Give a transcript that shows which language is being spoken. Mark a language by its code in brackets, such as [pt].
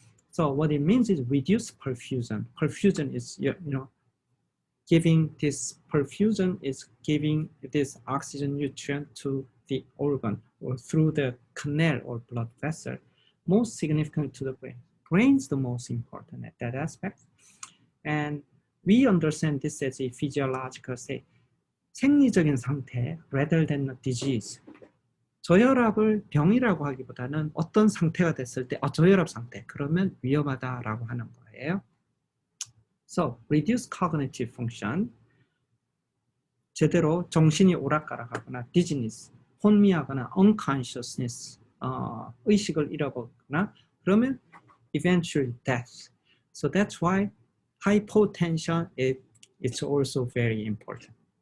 [en] So what it means is reduced perfusion. Perfusion is, giving this perfusion is giving this oxygen nutrient to the organ or through the canal or blood vessel, most significant to the brain. Brain's the most important at that aspect. And we understand this as a physiological state, [ko] 생리적인 상태, [en] rather than a disease. [ko] 저혈압을 병이라고 하기보다는 어떤 상태가 됐을 때, 저혈압 상태, 그러면 위험하다라고 하는 거예요. [en] So, reduce cognitive function, [ko] 제대로 정신이 오락가락하거나 [en] dizziness, [ko] 혼미하거나 [en] unconsciousness, [ko] 의식을 잃어버리거나 그러면 [en] eventually death. So that's why hypotension it's also very important.